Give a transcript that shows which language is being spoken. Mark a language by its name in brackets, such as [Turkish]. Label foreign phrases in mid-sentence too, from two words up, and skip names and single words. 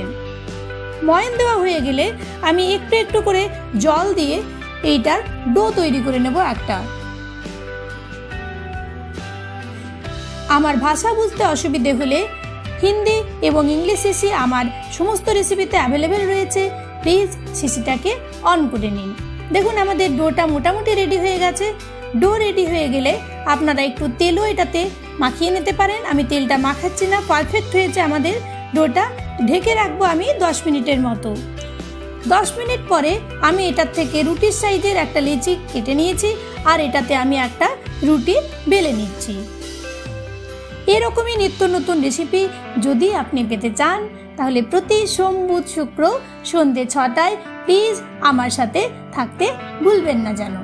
[Bangla] ময়ন দেওয়া হয়ে গেলে আমি একটু একটু করে জল দিয়ে এইটার ডো তৈরি করে নেব একটা। আমার ভাষা বুঝতে অসুবিধে হলে হিন্দি এবং ইংলিশ সিসি আমার সমস্ত রেসিপিতে অ্যাভেলেবল রয়েছে। প্লিজ সিসিটাকে অন করে নিন। দেখুন আমাদের ডোটা মোটামুটি রেডি হয়ে গেছে। ডো রেডি হয়ে গেলে আপনারা একটু তেলও এটাতে মাখিয়ে নিতে পারেন। আমি তেলটা মাখাচ্ছি না, পারফেক্ট হয়েছে আমাদের ডোটা। ঢেকে রাখবো আমি 10 মিনিটের মতো। 10 মিনিট পরে আমি এটার থেকে রুটির সাইজের একটা লেচি কেটে নিয়েছি আর এটাতে আমি একটা রুটি বেলে নিচ্ছি। এরকমই নিত্য নতুন রেসিপি যদি আপনি পেতে চান তাহলে প্রতি সোম বুধ শুক্র সন্ধ্যে 6টায় প্লিজ আমার সাথে থাকতে ভুলবেন না জানো।